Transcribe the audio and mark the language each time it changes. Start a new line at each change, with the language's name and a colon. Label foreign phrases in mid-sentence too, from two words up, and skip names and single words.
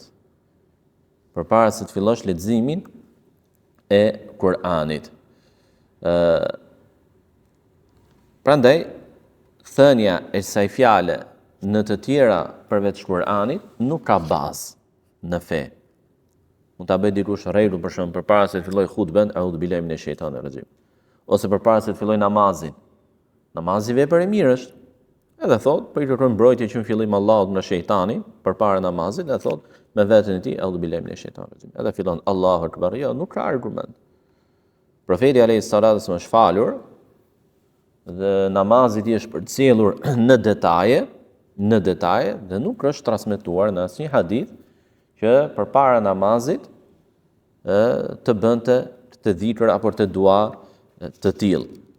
Albanian: Përpara se të fillosh leximin e Kur'anit. Prandaj, thënia e kësaj fjale në të tjera përveç Kur'anit nuk ka bazë në fe. Mund ta bëj dikush rregull, për shembull, përpara se të filloj hutben,
Arabic: أعوذ بالله من الشيطان الرجيم.
Albanian: Ose përpara se të filloj namazin. Namazi vepër e mirë është. Edhe thot, po I kërkoj mbrojtje që në fillim Allahut nga shejtani përpara namazit, edhe thot me veten e tij
Arabic: أعوذ بالله من الشيطان الرجيم.
Albanian: Edhe fillon
Arabic: الله أكبر,
Albanian: jo, nuk ka argument. Profeti
Arabic: عليه الصلاة والسلام
Albanian: është falur dhe namazi I tij është përcjellur në detaje dhe nuk është transmetuar në asnjë hadith që përpara namazit të bënte të dhikr apo të dua të tillë.